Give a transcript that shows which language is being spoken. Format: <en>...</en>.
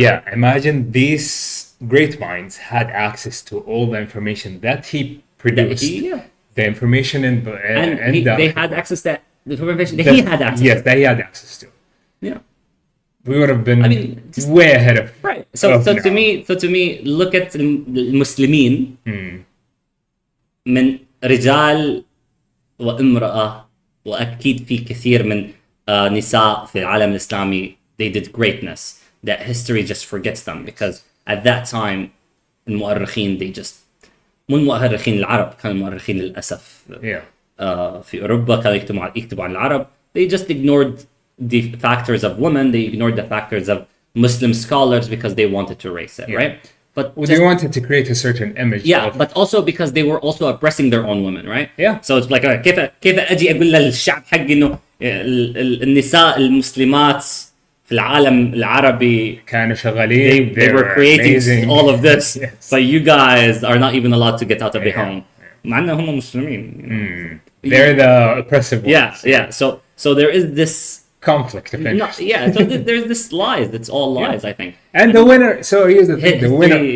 <en>Yeah, imagine these great minds had access to all the information that he produced. The information and they had access to the information that he had access. Yes, that he had access to. Yeah. We would have been way ahead of right. So to me, look at</en> <ar>المسلمين من رجال وامرأة, وأكيد في كثير من نساء في العالم الإسلامي,</ar> <en>they did greatness that history just forgets them, because at that time</en> <ar>المؤرخين</ar> <en>they just</en> <ar>مو المؤرخين العرب, كانوا المؤرخين للأسف في أوروبا كانوا يكتبوا عن العرب.</ar> <en>They just ignored the factors of women, they ignored the factors of Muslim scholars because they wanted to erase it, right? But they wanted to create a certain image. But also because they were also oppressing their own women, right? Yeah. So it's like</en> <ar>كيف أجي أقول للشعب حقي إنه النساء المسلمات في العالم العربي كانوا شغالين,</ar> <en>they were creating amazing. all of this, Yes. but you guys are not even allowed to get out of their home.</en> <ar>مع أنهم هم مسلمين.</ar> <en>They're the oppressive ones. Yeah. So there is this conflict of interest. So there's this lies. It's all lies, I think. And the winner. So here's the thing: the winner.</en>